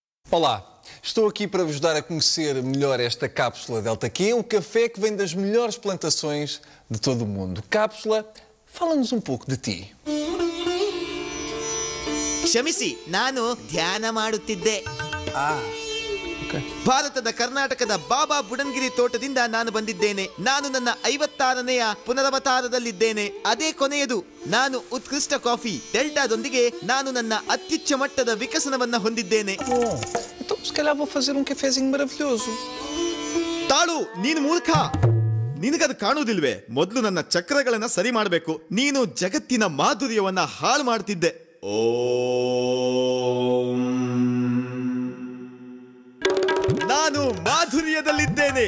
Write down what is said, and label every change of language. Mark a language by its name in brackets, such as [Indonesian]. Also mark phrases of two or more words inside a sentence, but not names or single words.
[Portuguese] Olá, estou aqui para vos dar a conhecer melhor esta cápsula Delta Q, um café que vem das melhores plantações de todo o mundo. Cápsula, fala-nos um pouco de ti. [Kannada] ಕ್ಷಮಿಸಿ ನಾನು ಧ್ಯಾನ ಮಾಡುತ್ತಿದ್ದೆ. ಭಾರತದ ಕರ್ನಾಟಕದ ಬಾಬಾ ಬುಡನ್ಗಿರಿ ತೋಟದಿಂದ ನಾನು ಬಂದಿದ್ದೇನೆ. ನಾನು ನನ್ನ 56ನೇಯ ಪುನರವತಾರದಲ್ಲಿದ್ದೇನೆ. ಅದೇ ಕೊನೆಯದು. ನಾನು ಉತ್ಕೃಷ್ಟ ಕಾಫಿ ಡೆಲ್ಟಾದೊಂದಿಗೆ ನಾನು ನನ್ನ ಅತ್ಯುಚ್ಚ ಮಟ್ಟದ ವಿಕಸನವನ್ನ ಹೊಂದಿದ್ದೇನೆ. [Portuguese] Então, se calhar vou fazer um cafezinho maravilhoso. [Kannada] ತಾಳು, ನೀನು ಮೂರ್ಖ. ನಿನಗದು ಕಾಣುವುದಿಲ್ವೇ? ಮೊದಲು ನನ್ನ ಚಕ್ರಗಳನ್ನ ಸರಿ ಮಾಡಬೇಕು. ನೀನು ಜಗತ್ತಿನ ಮಾಧುರ್ಯವನ್ನ ಹಾಳು ಮಾಡ್ತಿದ್ದೆ. ನಾನು ಮಾಧುರ್ಯದಲ್ಲಿದ್ದೇನೆ.